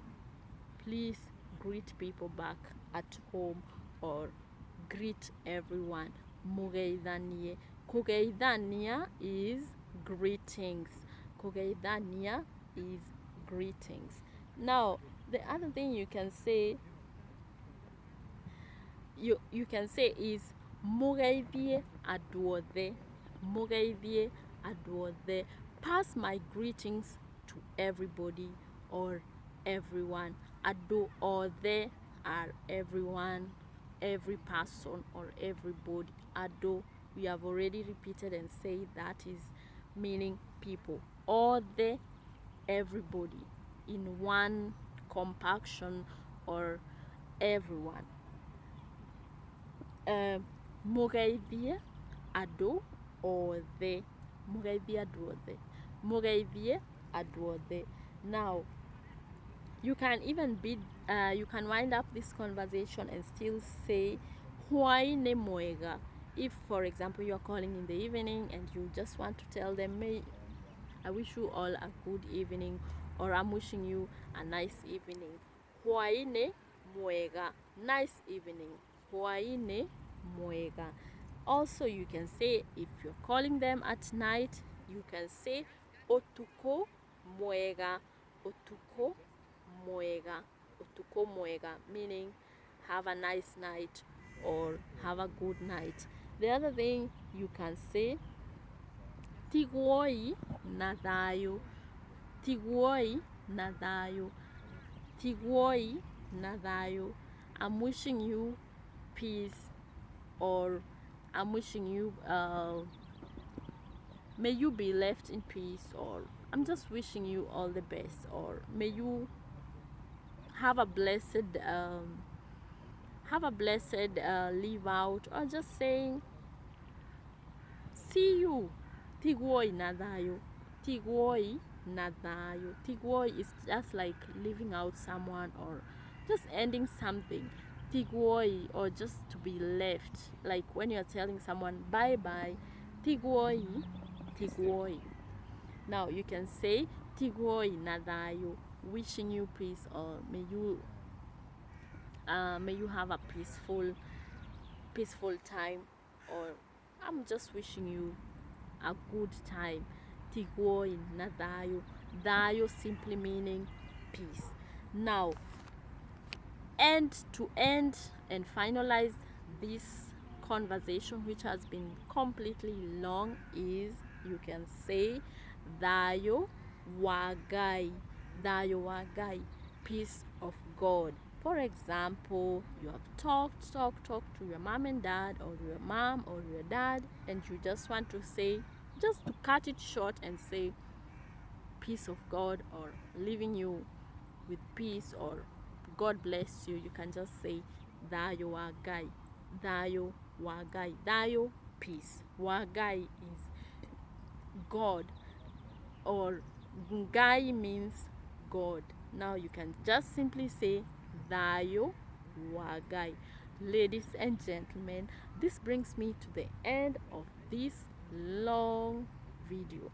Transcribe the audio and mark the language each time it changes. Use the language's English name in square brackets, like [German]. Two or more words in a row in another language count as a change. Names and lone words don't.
[English] Please greet people back at home, or greet everyone. [Kikuyu] Mugeithanie. [English] Kugeithania is greetings. Kugeithania is greetings. Now, the other thing you can say, you can say is, [Kikuyu] mugeithie andũ othe. Mugeithie andũ othe. [English] Pass my greetings to everybody or everyone. [Kikuyu] Andũ othe [English] are everyone, every person or everybody. Andũ, we have already repeated and said that is meaning people. Othe, everybody, in one compaction, or everyone. [Kikuyu] Mugeithie andũ othe. Mugeithie andũ othe. Mugeithie andũ othe. [English] Now, you can even you can wind up this conversation and still say, [Kikuyu] hwaĩ-inĩ mwega. [English] If, for example, you are calling in the evening and you just want to tell them, I wish you all a good evening, or I'm wishing you a nice evening. [Kikuyu] Hwaĩ-inĩ mwega. [English] Nice evening. [Kikuyu] Hwaĩ-inĩ mwega. [English] Also, you can say, if you're calling them at night, you can say, [Kikuyu] ũtukũ mwega. Ũtukũ mwega. utuko mwega, [English] meaning have a nice night or have a good night. The other thing you can say, [Kikuyu] tigwoi na thayo, tigwoi na thayo, tigwoi na thayo. [English] I'm wishing you peace, or I'm wishing you may you be left in peace, or I'm just wishing you all the best, or may you have a blessed leave out, or just saying see you. [Kikuyu] Tigwoi na thayo, tigwoi na thayo. [English] Tigwoi is just like leaving out someone or just ending something. Tigwoi, or just to be left, like when you're telling someone bye bye. [Kikuyu] Tigwoi, tigwoi. [English] Now you can say [Kikuyu] tigwoi na thayo, [English] wishing you peace, or may you have a peaceful time, or I'm just wishing you a good time. [Kikuyu] Tigwoi na thayo. [English] Thayo simply meaning peace. Now, to end and finalize this conversation, which has been completely long, is you can say [Kikuyu] thayo wagai, thayo wagai, [English] peace of God. For example, you have talked to your mom and dad, or your mom or your dad, and you just want to say, just to cut it short and say peace of God, or leaving you with peace, or God bless you. You can just say [Kikuyu] thayo wagai, thayo wagai, [English] thayo peace, wagai is God, or ngai means God. Now you can just simply say [Kikuyu] thayo wagai. [English] Ladies and gentlemen, this brings me to the end of this long video.